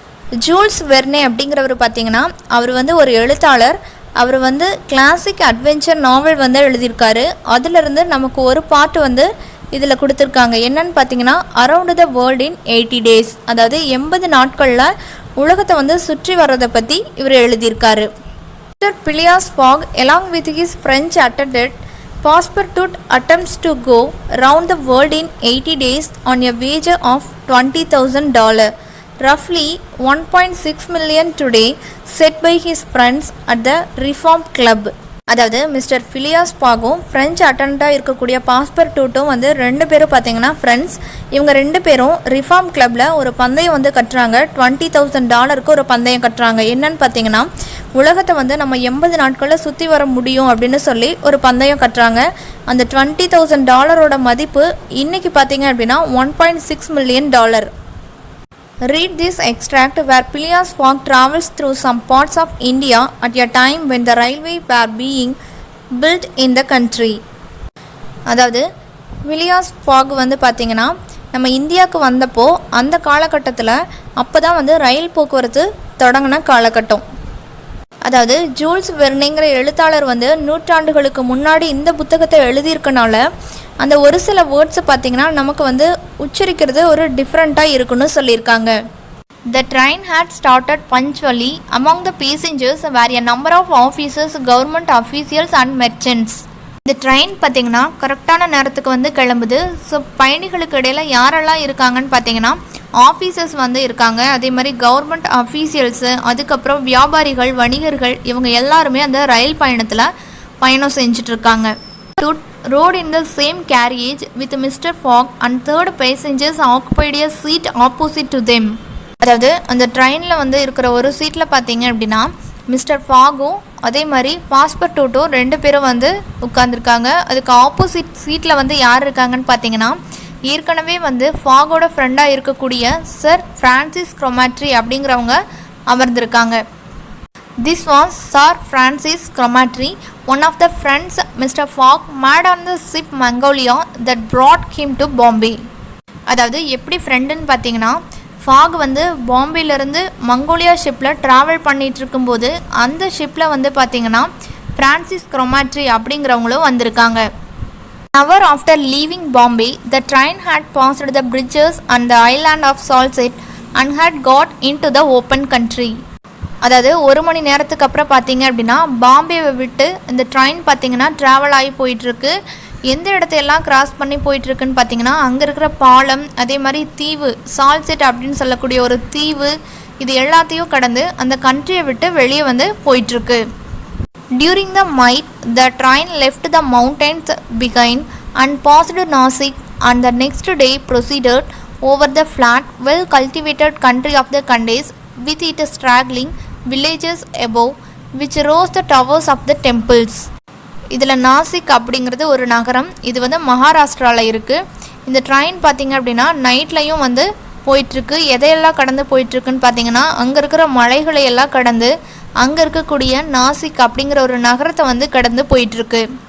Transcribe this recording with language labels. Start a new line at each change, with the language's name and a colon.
Tamil: Joules வெர்னே அப்படிங்கிறவர் பார்த்தீங்கன்னா அவர் ஒரு எழுத்தாளர். அவர் கிளாசிக் அட்வென்ச்சர் நாவல் எழுதியிருக்காரு. அதிலிருந்து நமக்கு ஒரு பாட்டு இதில் கொடுத்துருக்காங்க. என்னன்னு பார்த்தீங்கன்னா around the world in 80 days, அதாவது 80 நாட்களில் உலகத்தை சுற்றி வர்றதை பற்றி இவர் எழுதியிருக்காரு.
English: Phileas Fogg along with his French attendant Passepartout attempts to go round the world in 80 days on a wager of $20,000, roughly 1.6 million today, set by his friends at the Reform Club.
Tamil: அதாவது mister பிலியாஸ் பாகும் French அட்டெண்டாக இருக்கக்கூடிய பாஸ்பர்டூட்டும் ரெண்டு பேரும் பார்த்தீங்கன்னா friends. இவங்க ரெண்டு பேரும் reform கிளப்பில் ஒரு பந்தயம் கட்டுறாங்க. $20,000 ஒரு பந்தயம் கட்டுறாங்க. என்னன்னு பார்த்தீங்கன்னா உலகத்தை நம்ம 80 நாட்களில் சுற்றி வர முடியும் அப்படின்னு சொல்லி ஒரு பந்தயம் கட்டுறாங்க. அந்த $20,000 மதிப்பு இன்றைக்கி பார்த்தீங்க அப்படின்னா $1.6 million.
English: Read this extract where Phileas Fogg travels through some parts of India at a time when the railway were being built in the country.
Tamil: அதாவது பிலியாஸ் ஃபாக் பார்த்தீங்கன்னா நம்ம இந்தியாவுக்கு வந்தப்போ அந்த காலகட்டத்தில் அப்போ தான் ரயில் போக்குவரத்து தொடங்கின காலகட்டம். அதாவது ஜூல்ஸ் வெர்னேங்கிற எழுத்தாளர் நூற்றாண்டுகளுக்கு முன்னாடி இந்த புத்தகத்தை எழுதியிருக்கனால அந்த ஒரு சில வேர்ட்ஸ் பார்த்தீங்கன்னா நமக்கு உச்சரிக்கிறது ஒரு டிஃப்ரெண்ட்டாக இருக்குன்னு சொல்லியிருக்காங்க.
English: The train had started punctually. Among the passengers were a number of officers, government officials and merchants.
Tamil: இந்த ட்ரெயின் பார்த்தீங்கன்னா கரெக்டான நேரத்துக்கு கிளம்புது. ஸோ பயணிகளுக்கு இடையில் யாரெல்லாம் இருக்காங்கன்னு பார்த்தீங்கன்னா ஆஃபீஸர்ஸ் இருக்காங்க, அதே மாதிரி கவர்மெண்ட் அஃபீஷியல்ஸு, அதுக்கப்புறம் வியாபாரிகள், வணிகர்கள், இவங்க எல்லாருமே அந்த ரயில் பயணத்தில் பயணம் செஞ்சிட்ருக்காங்க.
English: Rode in the same carriage with Mr. Fogg and third passengers occupied a seat opposite to them.
Tamil: அதாவது அந்த ட்ரெயினில் இருக்கிற ஒரு சீட்டில் பார்த்தீங்க அப்படின்னா மிஸ்டர் ஃபாகும் அதே மாதிரி பாஸ்பர்டூட்டும் ரெண்டு பேரும் உட்காந்துருக்காங்க. அதுக்கு ஆப்போசிட் சீட்டில் யார் இருக்காங்கன்னு பார்த்தீங்கன்னா ஏற்கனவே ஃபாகோட ஃப்ரெண்டாக இருக்கக்கூடிய சர் ஃப்ரான்சிஸ் க்ரோமாட்ரி அப்படிங்கிறவங்க அமர்ந்திருக்காங்க.
English: This was Sir Francis Cromarty, one of the friends Mr. Fogg made on the ship Mongolia that brought him to Bombay.
Tamil: அதாவது எப்படி ஃப்ரெண்டுன்னு பார்த்தீங்கன்னா ஃபாக் பாம்பேலேருந்து மங்கோலியா ஷிப்பில் ட்ராவல் பண்ணிகிட்டு இருக்கும்போது அந்த ஷிப்பில் பார்த்தீங்கன்னா ஃப்ரான்சிஸ் க்ரோமாட்ரி அப்படிங்கிறவங்களும் வந்திருக்காங்க.
English: Hour after leaving Bombay, the train had passed the bridges on the island of Salsette and had got into the open country.
Tamil: அதாவது ஒரு மணி நேரத்துக்கு அப்புறம் பார்த்தீங்க அப்படின்னா பாம்பேவை விட்டு இந்த ட்ரெயின் பார்த்தீங்கன்னா ட்ராவல் ஆகி போயிட்டுருக்கு. எந்த இடத்தையெல்லாம் கிராஸ் பண்ணி போயிட்டுருக்குன்னு பார்த்தீங்கன்னா அங்கே இருக்கிற பாலம், அதே மாதிரி தீவு சால்செட் அப்படின்னு சொல்லக்கூடிய ஒரு தீவு, இது எல்லாத்தையும் கடந்து அந்த கண்ட்ரியை விட்டு வெளியே போயிட்டுருக்கு.
English: During the night, the train left the mountains behind and passed Nasik, and the next day proceeded over the flat, well-cultivated country of the Khandes with its straggling villages above which rose the towers of the temples.
Tamil: இதில் நாசிக் அப்படிங்கிறது ஒரு நகரம். இது மகாராஷ்டிராவில் இருக்குது. இந்த train பார்த்திங்க அப்படின்னா நைட்லையும் போயிட்டுருக்கு. எதையெல்லாம் கடந்து போயிட்டுருக்குன்னு பார்த்தீங்கன்னா அங்கே இருக்கிற மலைகளை எல்லாம் கடந்து அங்கே இருக்கக்கூடிய நாசிக் அப்படிங்கிற ஒரு நகரத்தை கடந்து போயிட்டுருக்கு.